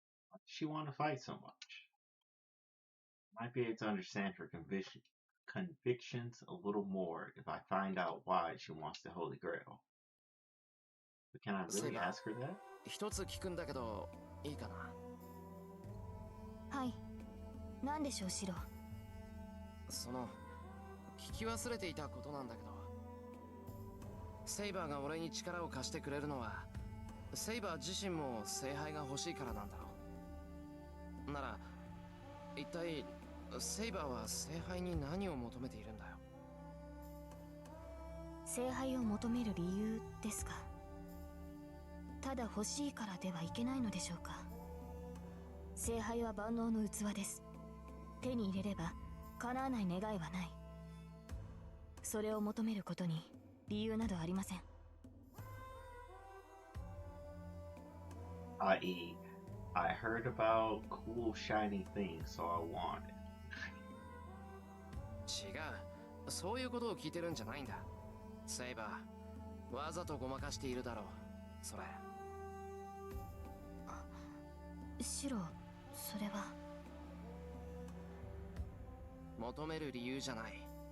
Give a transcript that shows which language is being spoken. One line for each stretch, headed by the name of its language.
English: Why does she want to fight so much? Might be able to understand her convictions a little more if I find out why she wants the Holy Grail. But can I really ask her that?
Japanese: 一つ聞くんだけどいいかな。はい。何でしょう、シロ。その聞き忘れていたことなんだけど、セイバーが俺に力を貸してくれるのはセイバー自身も聖杯が欲しいからなんだろう。なら一体セイバーは聖杯に何を求めているんだよ。聖杯を求める理由ですか。ただ欲しいからではいけないのでしょうか。聖杯は万能の器です。手に入れれば叶わない願いはない。それを求めることに理由などありません。
English: i.e., I heard about cool shiny things, so I want it.
Japanese: 違う、そういうことを聞いてるんじゃないんだ。セイバー、わざとごまかしているだろう、それ。シロ、それは。求める理由じゃない。